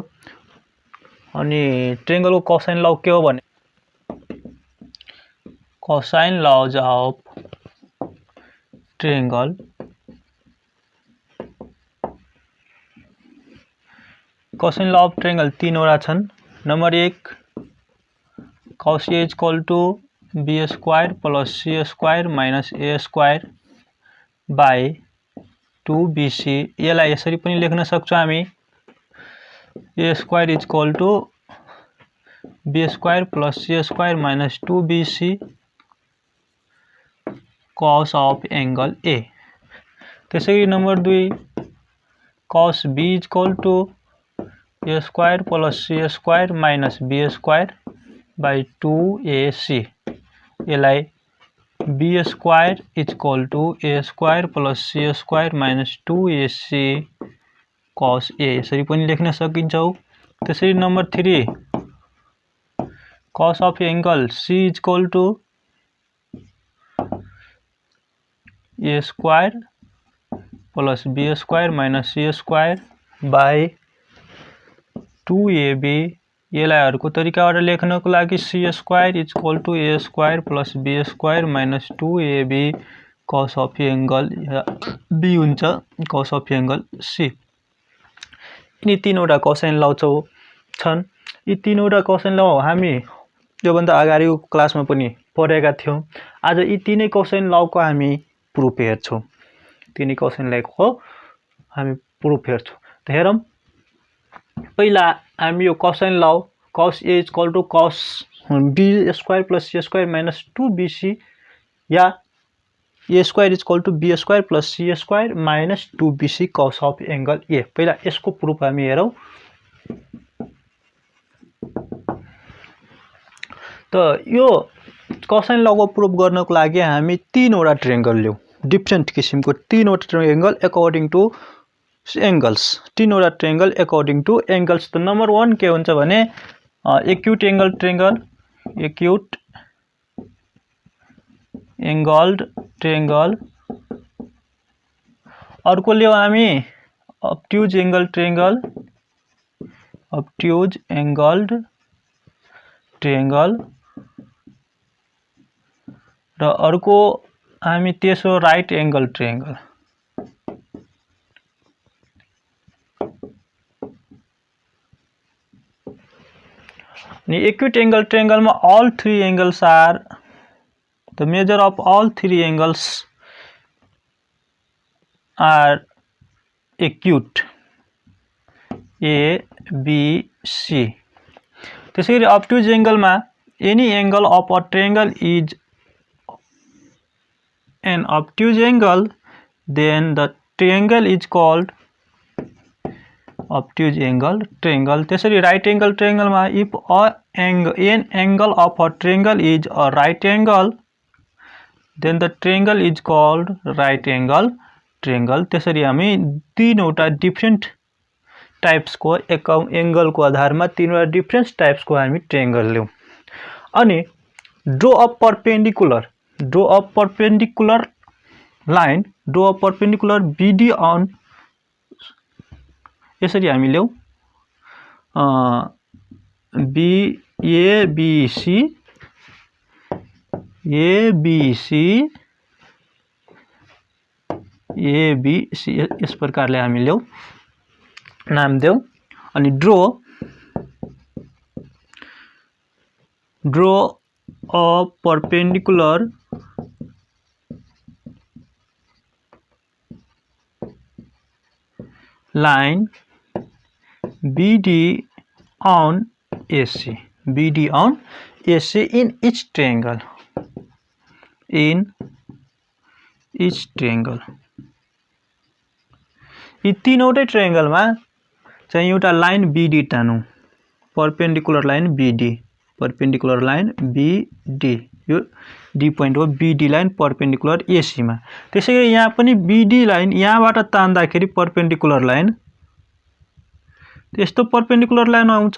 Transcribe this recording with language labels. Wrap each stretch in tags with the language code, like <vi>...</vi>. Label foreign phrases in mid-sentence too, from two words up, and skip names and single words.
<en>अनि triangle को cosine law</en> <ne>के हो भने</ne> <en>cosine laws of triangle cosine law of triangle कोसाइन ल अफ ट्रायंगल</en> <ne>तीनवटा छन्।</ne> <en>number 1 cos A equal to b square plus c square minus a square by 2bc.</en> <ne>यसलाई यसरी पनि लेख्न सक्छौं हामी,</ne> <en>a square equal to b square plus c square minus 2bc cos of angle a. त्यसैगरी number 2 cos b equal to a square plus c square minus b square by 2ac. यसलाई b square equal to a square plus c square minus 2ac cos a</en> <ne>यसरी पनि लेख्न सकिन्छ।</ne> <en>त्यसरी number 3 cos of angle c equal to a square plus b square minus c square by 2ab.</en> <ne>यसलाई अर्को तरिकाबाट लेख्नको लागि</ne> <en>c square equal to a square plus b square minus 2ab cos of angle b हुन्छ cos of angle c।</en> <ne>यिनी तीनवटा</ne> <en>cosine law</en> <ne>छन्। यी तीनवटा</ne> <en>cosine law</en> <ne>हामी योभन्दा अगाडिको क्लासमा पनि पढेका थियौं। आज यी तीनै</ne> <en>cosine law</en> <ne>को हामी प्रुफ हेर्छौं। तीनै</ne> <en>cosine law</en> <ne>को हामी प्रुफ हेर्छौं। त हेरौं, पहिला हामी यो</ne> <en>cosine law cos A equal to cos b square plus c square minus 2bc या a square equal to b square plus c square minus 2bc cos of angle a।</en> <ne>पहिला यसको प्रुफ हामी हेरौं। त यो</ne> <en>cosine law</en> <ne>को प्रुफ गर्नको लागि हामी तीनवटा ट्रायंगल लियौं, डिफरेंट किसिमको तीनवटा ट्रायंगल</ne> <en>according to angles. तीनवटा triangle according to angles. त number 1</en> <ne>के हुन्छ भने</ne> <en>acute angle triangle, acute angled triangle.</en> <ne>अर्को लियौं हामी</ne> <en>obtuse angle triangle, obtuse angled triangle.</en> <ne>र अर्को हामी तेस्रो</ne> <en>right angle triangle. acute angle triangle में all three angles are the measure of all three angles are acute A B C। त्यसैगरी obtuse angle में any angle of a triangle is an obtuse angle, then the triangle is called obtuse angle triangle। त्यसरी right angle triangle में if an angle of a triangle is a right angle, then the triangle is called right angle triangle।</en> <ne>त्यसरी हामी तीनवटा</ne> <en>different types</en> <ne>को एंगल को आधार में तीनवटा</ne> <en>different types</en> <ne>को हामी ट्रायंगल लियौं। अनि</ne> <en>draw a perpendicular line, draw a perpendicular BD on</en> <ne>यसरी हामी लियौं ABC</ne> <hi>इस प्रकारले</hi> <ne>हामी लियौं, नाम देऊ।</ne> <en>अनि draw a perpendicular line BD on AC, BD on AC in each triangle, in each triangle.</en> <ne>यी तीनवटै ट्रायंगलमा चाहिँ एउटा लाइन बीडी टानौं,</ne> <en>perpendicular line BD, perpendicular line BD,</en> <ne>यो डी पोइन्ट हो।</ne> <en>BD line perpendicular AC</en> <ne>मा। त्यसैगरी यहाँ पनि</ne> <en>BD line</en> <ne>यहाँबाट तान्दाखेरि</ne> <en>perpendicular line</en> <ne>त्यस्तो</ne> <en>perpendicular line</en> <ne>आउँछ।</ne>